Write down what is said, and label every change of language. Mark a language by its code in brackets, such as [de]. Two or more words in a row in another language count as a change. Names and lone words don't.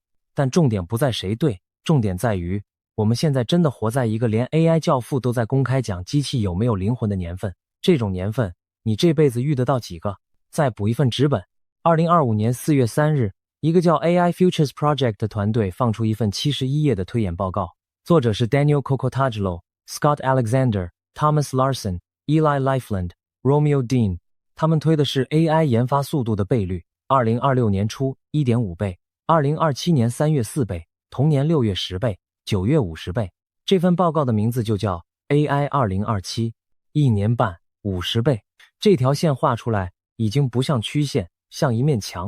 [zh] 但重點不在誰對，重點在於我們現在真的活在一個連 AI 教父都在公開講機器有沒有靈魂的年份。這種年份，你這輩子遇得到幾個？再補一份紙本。2025年4月3日，一個叫 AI Futures Project 的團隊放出一份71頁的推演報告，作者是 Daniel Kokotajlo、Scott Alexander、Thomas Larson、Eli Liefland、Romeo Dean。他们推的是 AI 研发速度的倍率：2026年初 1.5 倍。2027年3月4倍，同年6月10倍，9月50倍。這份報告的名字就叫 AI 2027，一年半50倍。這條線畫出來已經不像曲線，像一面牆。